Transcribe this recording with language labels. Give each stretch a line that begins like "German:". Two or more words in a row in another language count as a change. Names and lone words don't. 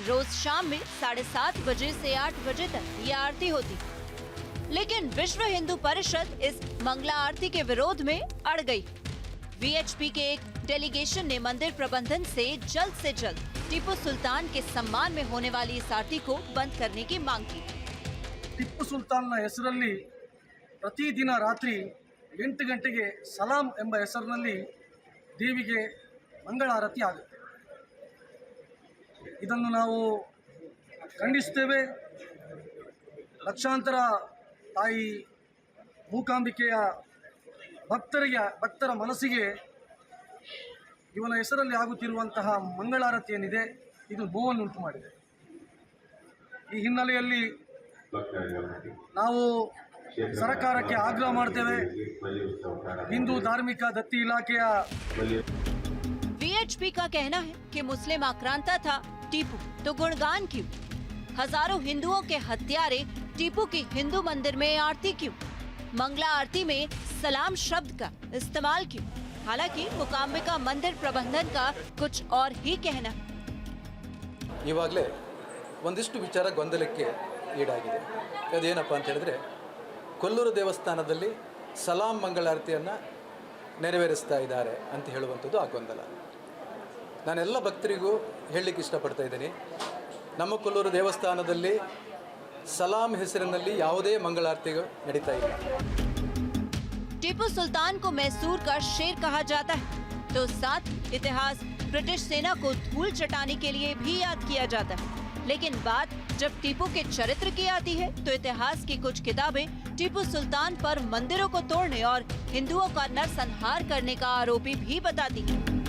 Hindi: रोज शाम में 7:30 बजे से 8 बजे तक ये आरती होती, लेकिन विश्व हिंदू परिषद इस मंगला आरती के विरोध में अड़ गई। वीएचपी के एक डेलीगेशन ने मंदिर प्रबंधन से जल्द टीपू सुल्तान के सम्मान में होने वाली इस आरती को बंद करने की मांग की।
Kannada: ಟಿಪ್ಪು ಸುಲ್ತಾನ್ನ ಹೆಸರಲ್ಲಿ ಪ್ರತಿದಿನ ರಾತ್ರಿ 8 ಗಂಟೆಗೆ ಸಲಾಂ ಎಂಬ ಹೆಸರಿನಲ್ಲಿ ದೇವಿಗೆ ಮಂಗಳಾರತಿ ಆಗುತ್ತೆ. ಇದನ್ನು ನಾವು ಖಂಡಿಸುತ್ತೇವೆ. ಲಕ್ಷಾಂತರ ತಾಯಿ ಮೂಕಾಂಬಿಕೆಯ ಭಕ್ತರ ಮನಸ್ಸಿಗೆ ಇವನ ಹೆಸರಲ್ಲಿ ಆಗುತ್ತಿರುವಂತಹ ಮಂಗಳಾರತಿ ಏನಿದೆ ಇದು ನೋವನ್ನುಂಟು ಮಾಡಿದೆ. ಈ ಹಿನ್ನೆಲೆಯಲ್ಲಿ ನಾವು ಸರ್ಕಾರಕ್ಕೆ ಆಗ್ರಹ ಮಾಡ್ತೇವೆ. ಹಿಂದೂ ಧಾರ್ಮಿಕ ದತ್ತಿ ಇಲಾಖೆ
Hindi: वीएचपी का कहना है कि मुस्लिम आक्रांता था टीपू, तो गुणगान क्यों? हजारों हिंदुओं के हत्यारे टीपू की हिंदू मंदिर में आरती क्यों? मंगला आरती में सलाम शब्द का इस्तेमाल क्यों? हालांकि मूकांबिका मंदिर प्रबंधन का कुछ और ही कहना है।
Kannada: ಇವಾಗಲೇ ಒಂದಿಷ್ಟು ವಿಚಾರ ಗೊಂದಲಕ್ಕೆ ಈಡಾಗಿದೆ. ಅದೇನಪ್ಪ ಅಂತ ಹೇಳಿದ್ರೆ, ಕೊಲ್ಲೂರು ದೇವಸ್ಥಾನದಲ್ಲಿ ಸಲಾಂ ಮಂಗಳಾರತಿಯನ್ನು ನೆರವೇರಿಸ್ತಾ ಇದ್ದಾರೆ ಅಂತ ಹೇಳುವಂಥದ್ದು ಆ ಗೊಂದಲ. ನಾನೆಲ್ಲ ಭಕ್ತರಿಗೂ ಹೇಳಲಿಕ್ಕೆ ಇಷ್ಟಪಡ್ತಾ ಇದ್ದೀನಿ, ನಮ್ಮ ಕೊಲ್ಲೂರು ದೇವಸ್ಥಾನದಲ್ಲಿ ಸಲಾಂ ಹೆಸರಿನಲ್ಲಿ ಯಾವುದೇ ಮಂಗಳಾರತಿಗಳು ನಡೀತಾ ಇಲ್ಲ.
Hindi: टीपू सुल्तान को मैसूर का शेर कहा जाता है, तो साथ इतिहास ब्रिटिश सेना को धूल चटाने के लिए भी याद किया जाता है। लेकिन बात जब टीपू के चरित्र की आती है, तो इतिहास की कुछ किताबें टीपू सुल्तान पर मंदिरों को तोड़ने और हिंदुओं का नरसंहार करने का आरोपी भी बताती हैं।